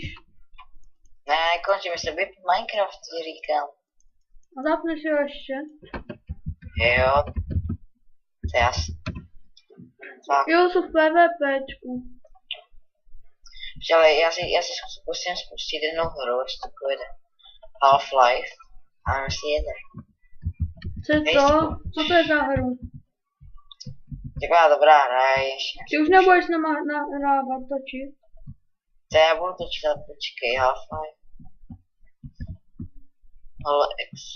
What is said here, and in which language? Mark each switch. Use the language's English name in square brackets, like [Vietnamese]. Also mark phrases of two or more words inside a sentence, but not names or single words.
[Czech] Ne, nekončím, jestli vypl Minecraft, ti říkám. A zapneš ho ještě? Jo. To je jasný. Tak. Jo, jsou v PvPčku. Ale já si zkusím spustit jednu hru, jestli to půjde. Half-Life. A jestli jede. Co je to? Co to je za hru? Taková dobrá hra, ještě. Ty už nebudeš nahrávat, točit? To já budu točit, ale počkej, Half-Life. X.